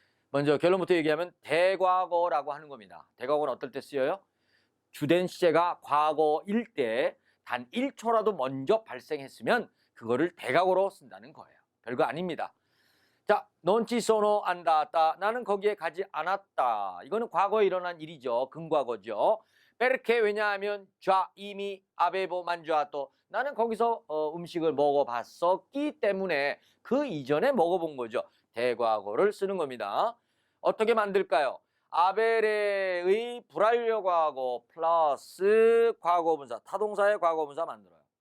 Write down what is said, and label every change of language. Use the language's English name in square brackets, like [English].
[Korean] 먼저 결론부터 얘기하면 대과거라고 하는 겁니다. 대과거는 어떨 때 쓰여요? 주된 시제가 과거일 때 단 1초라도 먼저 발생했으면 그거를 대과거로 쓴다는 거예요. 별거 아닙니다. 자, [Italian] non ci sono andata. [Korean] 나는 거기에 가지 않았다. 이거는 과거에 일어난 일이죠. 근과거죠. [Italian] perché 왜냐하면 già 이미 avevo mangiato. [Korean] 나는 거기서 음식을 먹어봤었기 때문에 그 이전에 먹어본 거죠. 대과거를 쓰는 겁니다. 어떻게 만들까요? 아베레의 불완료 과거 플러스 과거분사, 타동사의 과거분사 만들어요.